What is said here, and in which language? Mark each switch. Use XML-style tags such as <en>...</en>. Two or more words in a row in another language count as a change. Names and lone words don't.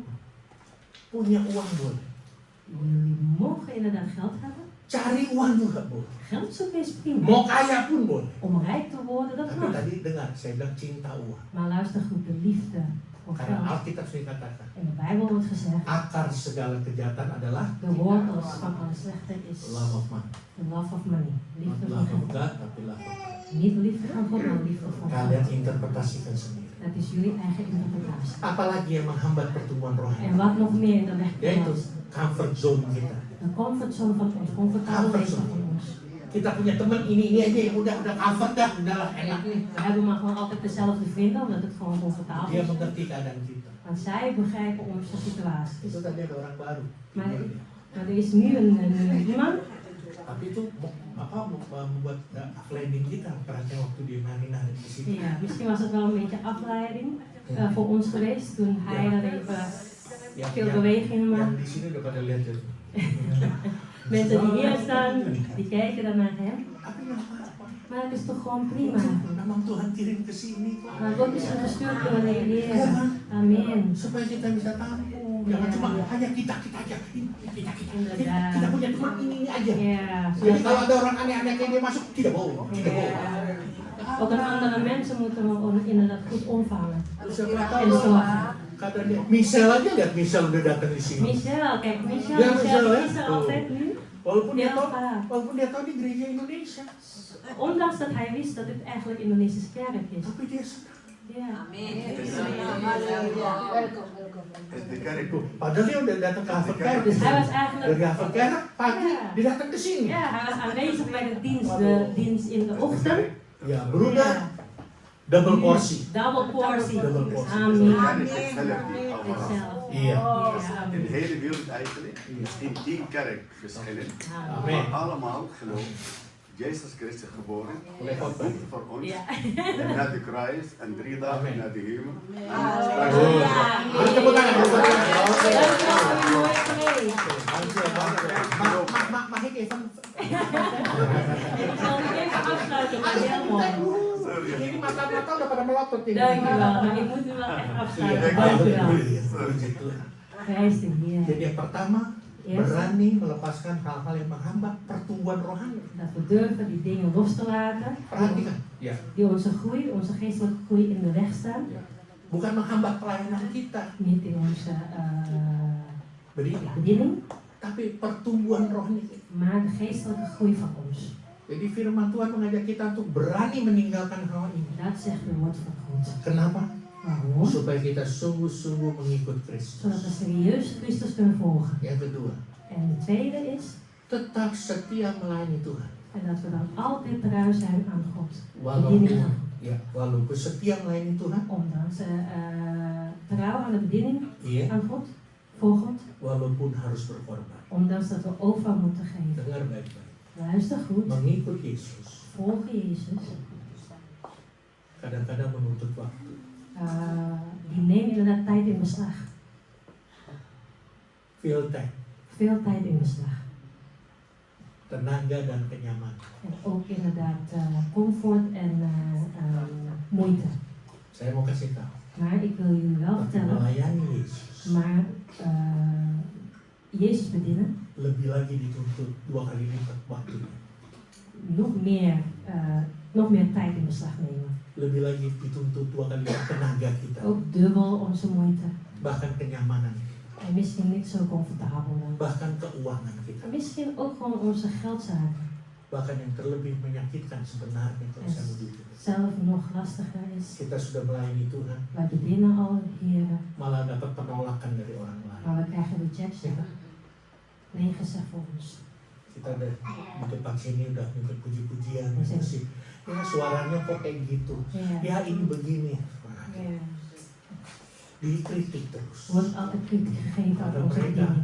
<id>Punya uang boleh.</id> <nl>Jullie mogen inderdaad geld hebben.</nl> <id>Cari uang juga boleh.</id> <nl>Geld zoeken is prima.</nl> <id>Mau kaya pun boleh.</id> <nl>Om rijk te worden, dat</nl> <id>Tapi</id> <nl>mag.</nl> <id>tadi dengar, saya bilang cinta uang.</id> <nl>Maar luister goed, de liefde voor</nl> <id>Karena</id> <nl>geld.</nl> <id>Alkitab sering katakan,</id> <nl>In de Bijbel wordt gezegd,</nl> <id>akar segala kejahatan adalah</id> <nl>de wortels van alle slechte is</nl> <en>love of money. the love of money. Not</en> <nl>Liefde van</nl> <en>love of geld. God,</en> <id>tapi</id> <en>love of money.</en> <nl>Niet liefde van God, maar liefde van</nl> <id>Kalian</id> <nl>geld.</nl> <id>interpretasikan sendiri.</id> <nl>Dat is jullie eigen interpretatie.</nl> <id>Apalagi yang menghambat pertumbuhan</id> <nl>En</nl> <id>rohani,</id> <nl>wat nog meer in de weg</nl> <id>yaitu</id> <nl>is,</nl> <en>comfort zone kita.</en> <nl>de comfortzone van ons, comfortabel leven van ons.</nl> <id>Kita punya teman ini aja yang udah comfort dah, udahlah enak nih.</id> <nl>We hebben maar gewoon altijd dezelfde vrienden, omdat het gewoon comfortabel</nl> <id>Dia</id> <nl>is.</nl> <id>mengerti keadaan kita.</id> <nl>Want zij begrijpen onze situatie.</nl> <id>Itu tadi ada orang baru.</id> <nl>Maar er is nu een iemand,</nl> <id>Tapi itu membuat afleiding kita. Perhatian waktu dia nari-nari di sini.</id> <nl>ja, misschien was het wel een beetje afleiding voor ons geweest toen hij dan even veel beweging</nl> <id>Yang</id> <nl>maakt.</nl> <id>di sini udah pada lihat ya.</id> <nl>Mensen die hier staan, die kijken dan naar hem.</nl> <id>Tapi nggak apa-apa.</id> <nl>Maar het is toch gewoon prima.</nl> <id>Memang Tuhan kirim ke sini kok.</id> <nl>Maar God is gestuurd door de Heer. Amen.</nl> <id>Supaya kita bisa tampung. Jangan cuma hanya kita aja. Kita punya teman ini aja.</id> <nl>Ja,</nl> <id>Jadi kalau ada orang aneh-aneh kayak dia masuk, tidak boleh. Tidak boleh.</id> <nl>ook aan andere mensen moeten we inderdaad goed omvangen.</nl> <id>Siapa</id> <nl>En</nl> <id>tahu</id> <nl>zorgen.</nl> <id>kata dia, Michelle aja lihat Michelle udah datang di sini.</id> <nl>Michelle, kijk, Ja, Michelle Michelle, hè? is er altijd nu.</nl> <id>Walaupun dia</id> <nl>Heel</nl> <id>tahu,</id> <nl>vaak.</nl> <id>walaupun dia tahu di gereja Indonesia,</id> <nl>Ondanks dat hij wist dat het eigenlijk Indonesische kerk is.</nl> <id>tapi dia senang.</id> <nl>Ja.</nl> <id>Padahal dia udah datang ke Haverkerk.</id> <nl>Dus hij was eigenlijk.</nl> <id>Dari Haverkerk pagi</id> <nl>Ja.</nl> <id>dia datang ke sini.</id> <nl>Ja, hij was aanwezig bij de dienst in de ochtend.</nl> <id>Ya berubah.</id> <nl>Ja.</nl> <id>double porsi.</id> <nl>Double portie. Double portie. Amen. Kan ik het zelf niet allemaal. Zelf.</nl> <id>Iya.</id> <nl>Ja, In de amen. hele wereld eigenlijk is in 10 kerkverschillen. Amen. Amen. Maar allemaal geloof. Jezus Christus geboren.</nl> <id>Oleh khotbah.</id> <nl>Boek voor ons. Ja. En naar de kruis. En 3 dagen Amen. naar de hemel. En Oh. straks</nl> <id>Harus tepuk tangan, tepuk tangan. Oke.</id> <nl>Dankjewel voor je mooie preek. Mag ik even? Ik zal het even afsluiten, maar heel mooi.</nl> <id>Ini mata-mata udah pada melotot ini.</id> <nl>Dankjewel, maar ik moet u wel echt afsluiten.</nl> <id>Iya,</id> <nl>Dankjewel.</nl> <id>puji Tuhan.</id> <nl>Prijs de Heer.</nl> <id>Jadi yang pertama,</id> <nl>Eerst</nl> <id>berani melepaskan hal-hal yang menghambat pertumbuhan rohani.</id> <nl>dat we durven die dingen los te laten.</nl> <id>Perhatikan, ya,</id> <nl>Die onze groei, onze geestelijke groei in de weg staan.</nl> <id>bukan menghambat pelayanan kita,</id> <nl>Niet in onze</nl> <id>berdiri,</id> <nl>bediening,</nl> <id>tapi pertumbuhan rohani.</id> <nl>maar de geestelijke groei van ons.</nl> <id>Jadi firman Tuhan mengajak kita untuk berani meninggalkan hal ini.</id> <nl>Dat zegt het woord van God.</nl> <id>Kenapa?</id> <nl>Waarom?</nl> <id>Supaya kita sungguh-sungguh mengikut Kristus.</id> <nl>Zodat we serieus Christus kunnen volgen.</nl> <id>Yang kedua,</id> <nl>En de tweede is,</nl> <id>tetap setia melayani Tuhan.</id> <nl>en dat we dan altijd trouw zijn aan God.</nl> <id>Walaupun</id> <nl>Bediening aan God.</nl> <id>ya, walaupun setia melayani Tuhan,</id> <nl>Ondanks trouw aan de bediening</nl> <id>iya,</id> <nl>aan God, voor God.</nl> <id>walaupun harus berkorban.</id> <nl>Ondanks dat we over moeten geven.</nl> <id>Dengar baik-baik.</id> <nl>Luister goed.</nl> <id>Mengikut Yesus</id> <nl>Volgen Jezus.</nl> <id>kadang-kadang menuntut waktu.</id> <nl>Die neemt inderdaad tijd in beslag. Veel time, Veel tijd in beslag.</nl> <id>tenaga dan kenyamanan.</id> <nl>En ook inderdaad comfort en moeite.</nl> <id>Saya mau kasih tahu,</id> <nl>Maar ik wil jullie wel vertellen,</nl> <id>melayani Yesus</id> <nl>maar Jezus bedienen</nl> <id>lebih lagi dituntut 2 kali lipat waktunya.</id> <nl>nog meer tijd in beslag nemen.</nl> <id>Lebih lagi dituntut 2 kali lipat tenaga kita,</id> <nl>Ook dubbel onze moeite.</nl> <id>bahkan kenyamanan,</id> <nl>En misschien niet zo comfortabel dan.</nl> <id>bahkan keuangan kita,</id> <nl>En misschien ook gewoon onze geldzaken.</nl> <id>bahkan yang terlebih menyakitkan sebenarnya kalau saya begitu.</id> <nl>Zelf nog lastiger is.</nl> <id>Kita sudah melayani Tuhan,</id> <nl>Wij bedienen al Heren,</nl> <id>malah dapat penolakan dari orang lain.</id> <nl>maar we krijgen rejection. Nee gezegd voor ons.</nl> <id>Kita udah di depan sini udah minta puji-pujian, musik. Ya suaranya kok kayak gitu.</id> <nl>Ja.</nl> <id>Ya ini begini. Nah,</id> <nl>Ja.</nl> <id>dikritik terus.</id> <nl>Wordt altijd kritiek gegeven aan onze bediening.</nl>